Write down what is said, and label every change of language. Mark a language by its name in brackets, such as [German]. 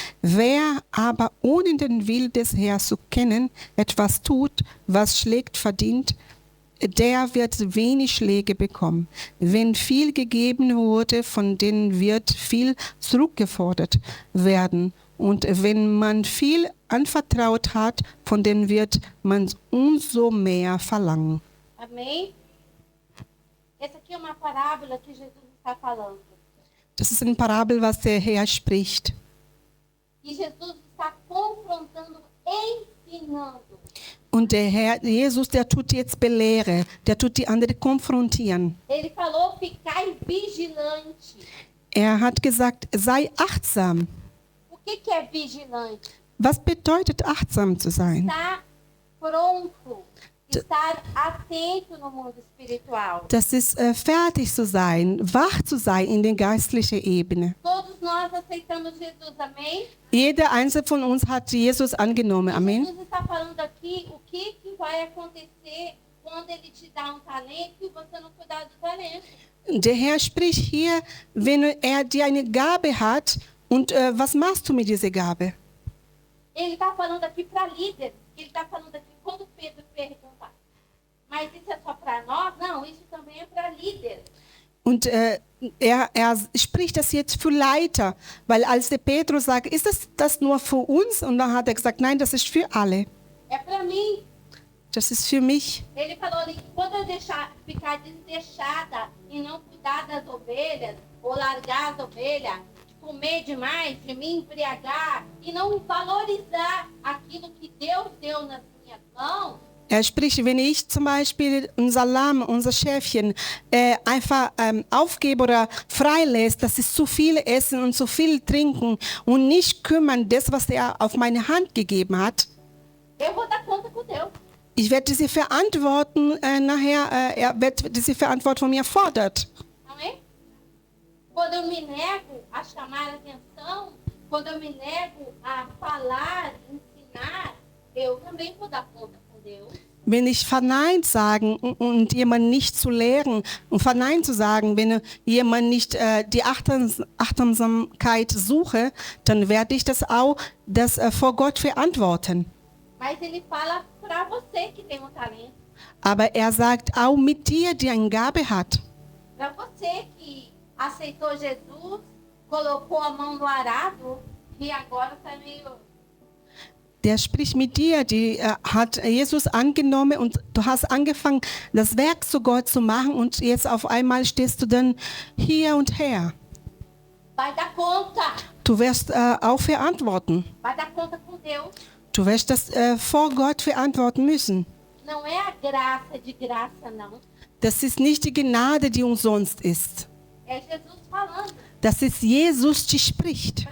[German] Wer aber ohne den Willen des Herrn zu kennen etwas tut, was schlägt verdient, der wird wenig Schläge bekommen. Wenn viel gegeben wurde, von denen wird viel zurückgefordert werden. Und wenn man viel anvertraut hat, von denen wird man umso mehr verlangen. [Portuguese] Amém? Essa aqui é uma parábola que Jesus está falando. [German] Das ist eine Parabel, was der Herr spricht. [Portuguese] E Jesus está confrontando, ensinando. [German] Und der Herr Jesus, der tut jetzt Belehre, der tut die anderen konfrontieren. [Portuguese] Ele falou, ficai vigilante. [German] Er hat gesagt, sei achtsam. [Portuguese] O que é vigilante? [German] Was bedeutet achtsam zu sein? [Portuguese] Estar pronto, estar atento no mundo espiritual. [German] Das ist fertig zu sein, wach zu sein in der geistlichen Ebene. [Portuguese] Todos nós aceitamos Jesus, amém? [German] Jeder Einzelne von uns hat Jesus angenommen. Amen. [Portuguese] Jesus está falando aqui o que vai acontecer quando ele te dá um talento e você não cuidar do talento. [German] Der Herr spricht hier, wenn er dir eine Gabe hat, und was machst du mit dieser Gabe? [Portuguese] Ele está falando aqui para líderes. Ele está falando aqui quando Pedro pergunta, mas isso é só para nós? Não, isso também é para líderes. [German] Und er spricht das jetzt für Leiter, weil als der Petrus sagt, ist das nur für uns? Und dann hat er gesagt, nein, das ist für alle. [Portuguese] É para mim. [German] Das ist für mich. [Portuguese] Ele falou ali que quando eu ficar desleixada e não cuidar das ovelhas, ou largar as ovelhas, comer demais, de me embriagar e não valorizar aquilo que Deus deu nas minhas mãos. [German] Er spricht, wenn ich zum Beispiel unser Lamm, unser Schäfchen einfach aufgebe oder freilässt, dass sie zu viel essen und zu viel trinken und nicht kümmern, das, was er auf meine Hand gegeben hat. [Portuguese] Eu vou dar conta com Deus. [German] Ich werde diese Verantwortung er wird diese Verantwortung von mir fordert. [Portuguese] Amém? Quando eu me nego a chamar a atenção, quando eu me nego a falar, ensinar, eu também vou dar conta com Deus. [German] Wenn ich verneint sagen und jemand nicht zu lehren und verneint zu sagen, wenn jemand nicht die Achtsamkeit suche, dann werde ich das auch vor Gott verantworten. [Portuguese] Mas ele fala para você que tem um talento. [German] Aber er sagt auch mit dir, die eine Gabe hat. [Portuguese] Para você que aceitou Jesus, colocou a mão no arado e agora está meio... [German] Der spricht mit dir, die hat Jesus angenommen und du hast angefangen, das Werk zu Gott zu machen und jetzt auf einmal stehst du dann hier und her. [Portuguese] Vai dar conta. [German] Du wirst auch verantworten. [Portuguese] Vai dar conta com Deus. [German] Du wirst das vor Gott verantworten müssen. [Portuguese] Não é a graça de graça, não. [German] Das ist nicht die Gnade, die umsonst ist. [Portuguese] É Jesus falando. [German] Das ist Jesus, die spricht.